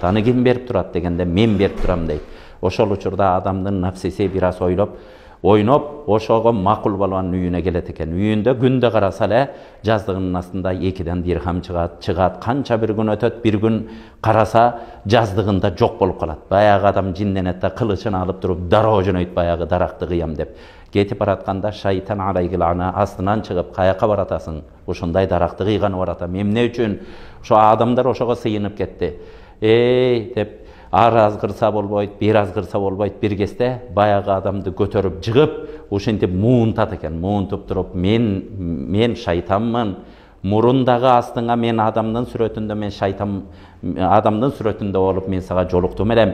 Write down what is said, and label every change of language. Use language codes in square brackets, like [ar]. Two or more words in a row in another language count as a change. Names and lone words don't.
[ky] Аны ким берип турат дегенде, мен берип турам" дейт. Ошол учурда адамдын напсиси бир аз ойноп, ошого макул балбанын үйүнө келет экен. Үйүндө күндө караса эле жаздыгынын астында 2 дирхам чыгат. Канча бир күн өтөт, бир күн караса жаздыгында жок болуп калат. Баягы адам жинденет да кылычын алып туруп дароо жөнөйт баягы даракты кыям деп. Кетип баратканда шайтан [ar] عليه لعنة [ky] астынан чыгып, "Каяка баратасың? Ушундай даракты кыйганы баратам. Эмне үчүн ошо адамдар ошого сыйынып кетти?" Деп ар азгырса болбойт, бир азгырса болбойт, бир кезде баягы адамды көтөрүп жыгып, ушинтип муунтат экен. Муунтуп туруп, "Мен шайтанмын. Мурундагы астыңа мен адамдын сүрөтүндө, мен шайтан адамдын сүрөтүндө болуп мен сага жолуктум элем.